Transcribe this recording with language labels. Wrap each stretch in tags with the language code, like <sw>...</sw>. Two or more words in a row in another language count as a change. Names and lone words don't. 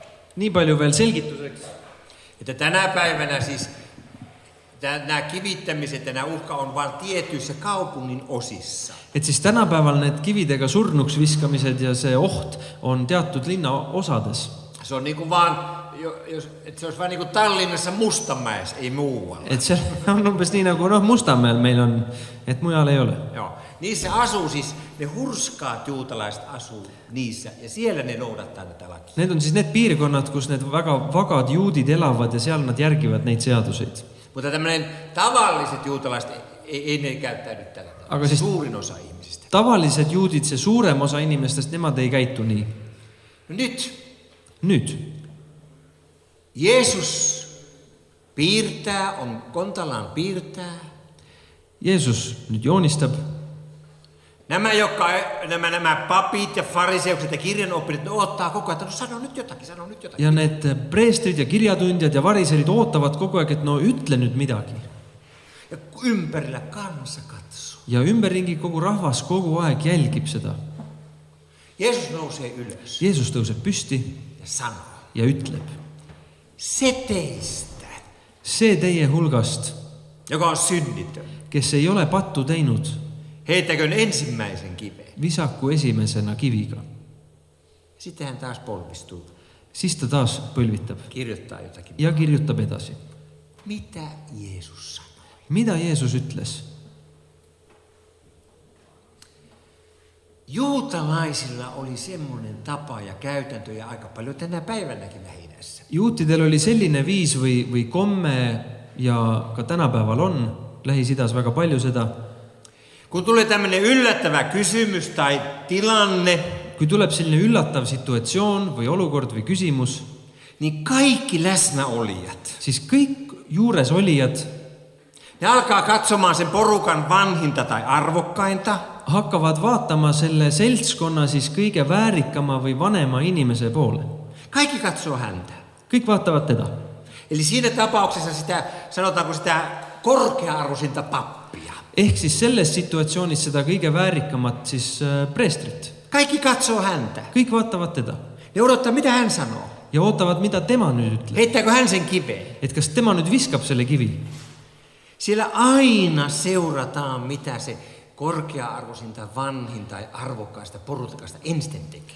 <et>Nii palju veel selgituseks.</et> <fi>Että tänä päivänä siis nämä kivittämiset ja nämä uhka on vain tietyissä kaupungin osissa.</fi> <et>Et siis tänapäeval need kividega surnuks viskamised ja see oht on teatud linna osades.</et> <fi>Se on niinku vaan, että se olisi vain niinku Tallinnassa Mustamäessä, ei muualla.</fi> <et>Et se on umbes nii nagu Mustamäel meil on, et mujal ei ole. Joo.</et> <fi>Niissä asuu siis, ne hurskaat juutalaiset asuu niissä ja siellä ne noudattaa näitä lakia.</fi> <et>Need on siis need piirkonnad, kus need väga vagad juudid elavad ja seal nad järgivad neid seaduseid.</et> <fi>Mutta tämmöinen tavalliset juutalaiset ei ne käyttäydy tällä tavalla.</fi> <et>Aga siis</et> <fi>suurin osa ihmisistä.</fi> <et>Tavallised juudid, see suurem osa inimestest, nemad ei käitu nii. No Nüüd.</et> <fi>Jeesus piirtää, on kontallaan piirtää.</fi> <et>Jeesus nyt joonistab.</et> <fi>Nämä papit ja fariseukset ja kirjanoppijat, ne ottaa koko ajan, että sano nyt jotakin.</fi> <et>Ja need preestrid ja kirjatundjad ja variserid ootavad kogu aeg, et no ütle nüüd midagi.</et> <fi>Ja ympärillä kansa katsoo.</fi> <et>Ja ümberringi kogu rahvas kogu aeg jälgib seda.</et> <fi>Jeesus nousee ylös.</fi> <et>Jeesus tõuseb püsti</et> <fi>ja sanoo.</fi> <et>Ja ütleb.</et> <fi>Se teistä.</fi> <et>See teie hulgast,</et> <fi>joka on synnitön.</fi> <et>Kes ei ole pattu teinud.</et> <fi>Heittäköön ensimmäisen kiveen.</fi> <et>Visaku esimesena kiviga.</et> <fi>Sitten hän taas polvistuu.</fi> <et>Siis ta taas põlvitab.</et> <fi>Kirjoittaa jotakin.</fi> <et>Ja kirjutab edasi.</et> <fi>Mitä Jeesus sanoi?</fi> <et>Mida Jeesus ütles?</et> <fi>Juutalaisilla oli semmoinen tapa ja käytäntö ja aika paljon tänä päivänäkin Lähi-idässä.</fi> <et>Juutidel oli selline viis või komme ja ka tänapäeval on Lähis-idas väga palju seda.</et> <fi>Kun tulee tämmöinen yllättävä kysymys tai tilanne,</fi> <et>kui tuleb selline üllatav situatsioon või olukord või küsimus,</et> <fi>niin kaikki läsnäolijat,</fi> <et>siis kõik juures olijad,</et> <fi>ne alkaa katsomaan sen porukan vanhinta tai arvokkainta,</fi> <et>hakkavad vaatama selle seltskonna siis kõige väärikama või vanema inimese poole.</et> <fi>Kaikki katsoo häntä.</fi> <et>Kõik vaatavad teda.</et> <fi>Eli siinä tapauksessa sitä, sanotaanko sitä korkea-arvoisinta pappia.</fi> <et>Ehk siis selles situatsioonis seda kõige väärikamat siis preestrit.</et> <fi>Kaikki katsoo häntä.</fi> <et>Kõik vaatavad teda.</et> <fi>Ne odottaa, mitä hän sanoo.</fi> <et>Ja ootavad, mida tema nüüd ütleb.</et> <fi>Heittääkö hän sen kiveen?</fi> <et>Et kas tema nüüd viskab selle kivi?</et> <fi>Siellä aina seurataan, mitä se korkea-arvoisinta, vanhin tai arvokkaista porukasta ensin tekee.</fi>